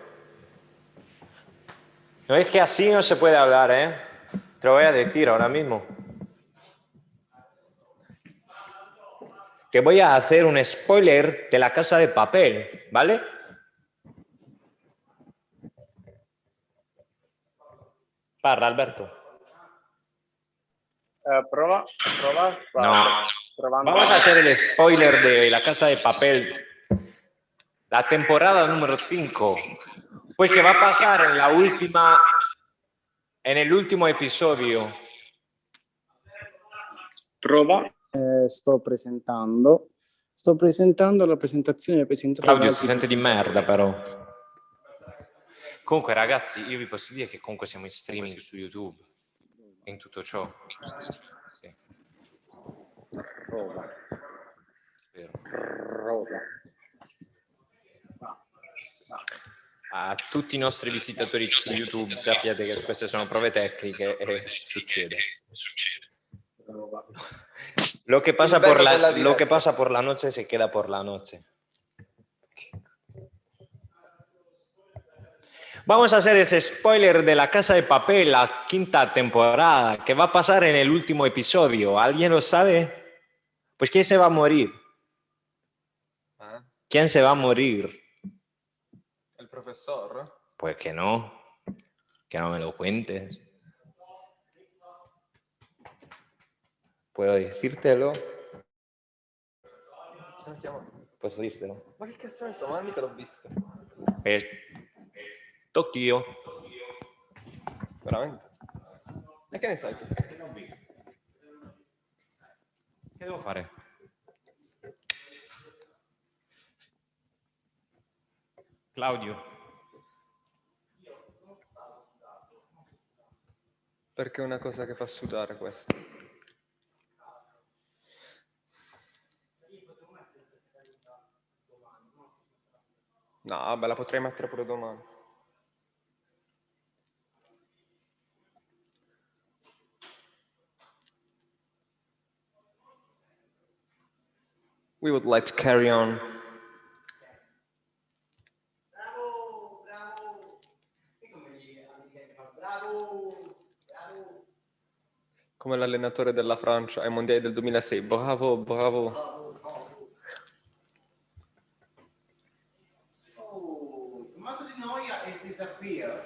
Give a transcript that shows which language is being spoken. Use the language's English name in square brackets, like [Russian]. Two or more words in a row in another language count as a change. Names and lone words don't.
[Spanish] No es que así no se puede hablar, ¿eh? Te lo voy a decir ahora mismo. Que voy a hacer un spoiler de La Casa de Papel, ¿vale? [Italian] Parla, Alberto. Prova. No. Provando. [Spanish] Vamos a hacer el spoiler de La Casa de Papel. La temporada número 5. Pues que va a pasar en la última... En el último episodio. [Italian] Prova. Sto presentando la presentazione presentata Claudio da si sente di merda però. Comunque ragazzi, io vi posso dire che comunque siamo in streaming su YouTube e in tutto ciò. Sì. Prova. Spero. Prova. A tutti i nostri visitatori su YouTube sappiate che queste sono prove tecniche e succede. [Spanish] Lo que pasa por la noche se queda por la noche. Vamos a hacer ese spoiler de La Casa de Papel, la 5ª temporada, que va a pasar en el último episodio. ¿Alguien lo sabe? Pues ¿quién se va a morir? ¿Quién se va a morir? ¿El profesor? Pues que no me lo cuentes. ¿Puedo decírtelo? [Italian] Posso dirtelo? Ma che cazzo ne so, ma mica l'ho visto. Tocchio. Veramente? E che ne sai tu? Che devo fare? Claudio. Perché è una cosa che fa sudare questo. No, vabbè, la potrei mettere pure domani. [English] We would like to carry on. [Italian] Come l'allenatore della Francia ai mondiali del 2006. Bravo, bravo. [English] Tommaso Di Noia has disappeared.